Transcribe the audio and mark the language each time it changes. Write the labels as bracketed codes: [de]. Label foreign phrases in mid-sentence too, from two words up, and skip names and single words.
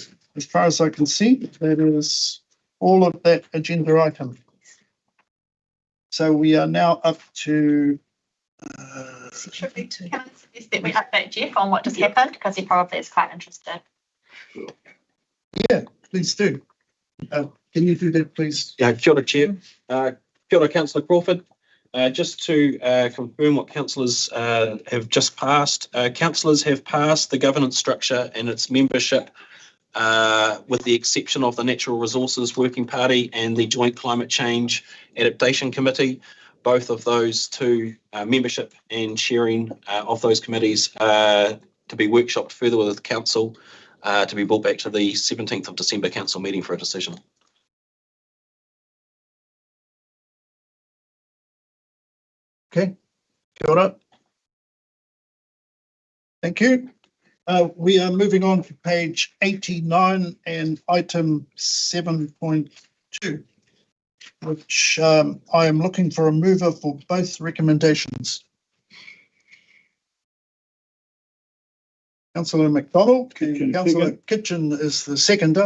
[en] As far as I can see, that is all of that agenda item. So we are now up to. Can I suggest that we update Jeff on what just happened, because he probably is quite interested. Yeah, please do. Can you do that, please? [mi] Kia ora, Chair. Kia ora, Councillor Crawford. [en] Just to confirm what councillors have just passed, councillors have passed the governance structure and its membership, with the exception of the Natural Resources Working Party and the Joint Climate Change Adaptation Committee. Both of those 2 membership and sharing of those committees to be workshopped further with the council, to be brought back to the 17th of December council meeting for a decision. [mi] Okay, kia ora. [en] Thank you. We are moving on to page 89 and item 7.2, which I am looking for a mover for both recommendations. Councillor McDonald, Councillor Kitchen is the seconder.